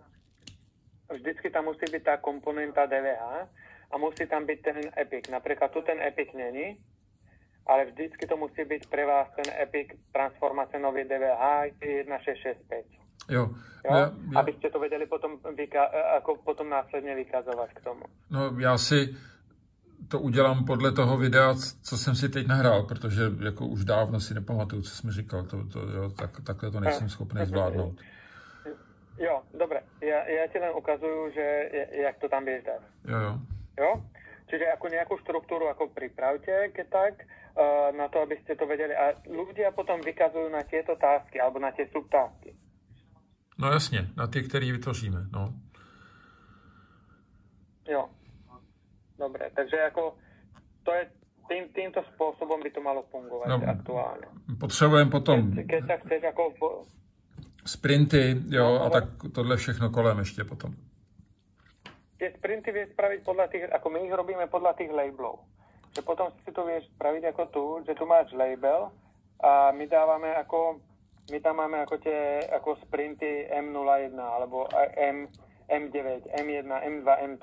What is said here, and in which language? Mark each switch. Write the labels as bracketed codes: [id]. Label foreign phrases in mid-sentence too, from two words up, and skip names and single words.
[sk] Vždycky tam musí byť tá komponenta DVH a musí tam byť ten epic. Napríklad tu ten epic není, ale vždycky to musí byť pre vás ten epic transformace nový DVH 1665. Jo. Aby ste to vedeli potom, ako potom následně vykazovat k tomu. [cs] No, já si to udělám podle toho videa, co jsem si teď nahrál, protože jako už dávno si nepamatuju, co jsem říkal. Takhle to nejsem schopný zvládnout. Jo, [sk] dobre. Ja ti len ukazuju, že jak to tam vieš dať. Jo? Čiže ako nejakú štruktúru ako pripravte, keď tak, na to, aby ste to vedeli. A ľudia potom vykazujú na tieto tásky, alebo na tie subtásky. [cs] No jasně, na ty, který vytvoříme, no. [sk] Jo. Dobre, takže jako to je týmto spôsobom by to malo fungovať aktuálne. [cs] Potřebujeme potom [sk] keď sa chceš ako sprinty, [cs] jo, a tak tohle všechno kolem ještě potom. [sk] Tie sprinty vieš spraviť podľa tých, ako my ich robíme podľa tých labelov. Že potom si to vieš spraviť ako tu, že tu máš label a my tam máme ako tie ako sprinty M01 alebo M9, M1, M2, M3.